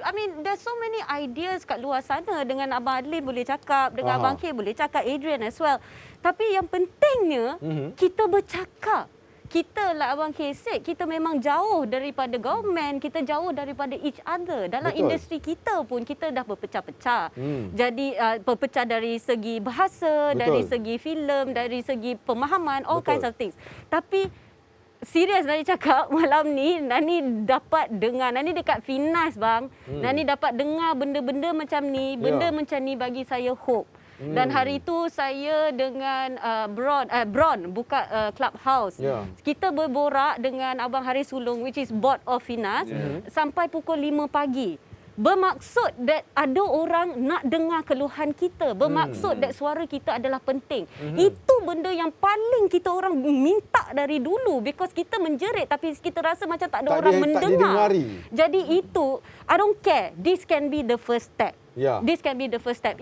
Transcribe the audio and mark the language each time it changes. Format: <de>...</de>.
<en>I mean, there's so many ideas</en> <ms>kat luar sana. Dengan Abang Adlin boleh cakap, dengan Abang K boleh cakap, Adrian as well. Tapi yang pentingnya, kita bercakap. Kita lah</ms> <en>Abang K said,</en> <ms>kita memang jauh daripada government, kita jauh daripada</ms> <en>each other.</en> <ms>Dalam industri kita pun kita dah berpecah-pecah. Jadi berpecah dari segi bahasa, dari segi filem, dari segi pemahaman,</ms> <en>all kinds of things.</en> <ms>Tapi serius Nani cakap malam ni Nani dapat dengar, Nani dekat Finas bang, Nani dapat dengar benda-benda macam ni, benda macam ni bagi saya hope. Dan hari itu saya dengan Bron buka Clubhouse. Kita berborak dengan Abang Haris Sulong</ms> <en>which is board of Finas</en> <ms>sampai pukul 5 pagi. Bermaksud that ada orang nak dengar keluhan kita. Bermaksud that suara kita adalah penting. Itu benda yang paling kita orang minta dari dulu</ms> <en>because</en> <ms>kita menjerit tapi kita rasa macam tak ada orang mendengar.</ms> <en>Jadi itu, I don't care. This can be the first step. This can be the first step.</en>